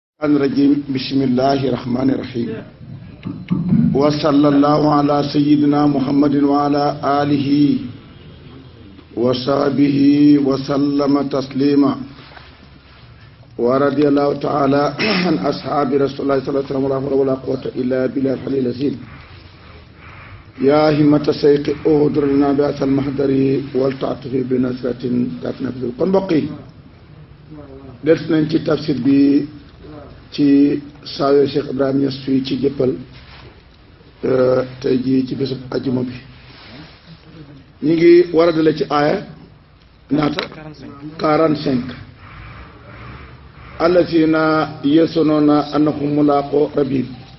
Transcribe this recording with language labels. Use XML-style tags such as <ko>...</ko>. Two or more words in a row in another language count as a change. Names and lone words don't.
<ar>الرجيم بسم الله الرحمن الرحيم وصلى الله على سيدنا محمد وعلى آله وصحبه وسلم تسليما ورضي الله تعالى عن أصحاب رسول الله صلى الله عليه وسلم ولا قوة إلا بالله العلي العظيم يا همة الشيخ اهدر لنا بأس المحضر والتعطف بنصرة تتنفذ</ar> <wo>kon mbokk yi des nañ ci tafsir bi ci saayo Cheikh Ibrahima Niass fii ci jëppal tey jii ci bésub ajjuma bi ñu ngi war a dale ci aaya ñaata 45</wo> <ar>الذين يظنون أنهم ملاقو ربهم</ar>